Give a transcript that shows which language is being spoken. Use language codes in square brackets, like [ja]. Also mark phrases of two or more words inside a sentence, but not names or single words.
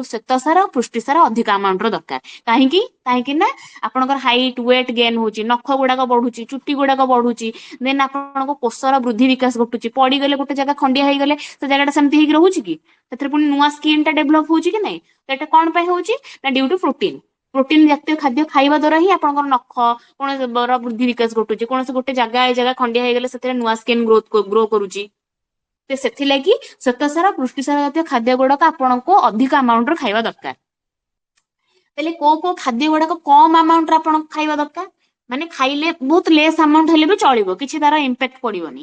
[or] ଶ୍ୱେତସାର ପୃଷ୍ଟିସାର ଅଧିକ ଆମାଉଣ୍ଟ ର ଦରକାର କାହିଁକି କାହିଁକି ନା ଆପଣଙ୍କର [en] height weight gain [or] ହଉଛି ନଖ ଗୁଡାକ ବଢୁଛି ଚୁଟି ଗୁଡାକ ବଢୁଛି ଦେନ୍ ଆପଣଙ୍କ କୋଷର ବୃଦ୍ଧି ବିକାଶ ଘଟୁଛି ପଡିଗଲେ ଗୋଟେ ଜାଗା ଖଣ୍ଡିଆ ହେଇଗଲେ ସେ ଜାଗାଟା ସେମିତି ହେଇକି ରହୁଛି କି ସେଥିରେ ପୁଣି ନୂଆ ସ୍କିନ୍ ଟା ଡେଭଲପ ହଉଛି କି ନାଇଁ ତ ଏଟା କଣ ପାଇଁ ହଉଛି ନା [en] due to protein [or] ପ୍ରୋଟିନ ଜାତୀୟ ଖାଦ୍ୟ ଖାଇବା ଦ୍ୱାରା ହିଁ ଆପଣଙ୍କର ନଖ କୌଣସି ବୃଦ୍ଧି ବିକାଶ ଘଟୁଛି, କୌଣସି ଗୋଟେ ଜାଗା ଏ ଜାଗା ଖଣ୍ଡିଆ ହେଇଗଲେ ସେଥିରେ ନୂଆ [en] skin grow [or] କରୁଛି। ତ ସେଥିଲାଗି ଶ୍ୱେତସାର ପୃଷ୍ଟିସାର ଜାତୀୟ ଖାଦ୍ୟ ଗୁଡାକ ଆପଣଙ୍କୁ ଅଧିକ ଆମାଉଣ୍ଟର ଖାଇବା ଦରକାର। ତାହେଲେ କୋଉ କୋଉ ଖାଦ୍ୟ ଗୁଡାକ କମ ଆମାଉଣ୍ଟରେ ଆପଣ ଖାଇବା ଦରକାର, ମାନେ ଖାଇଲେ ବହୁତ [en] less amount [or] ହେଲେ ବି ଚଳିବ, କିଛି ତାର ଇମ୍ପାକ୍ଟ ପଡିବନି।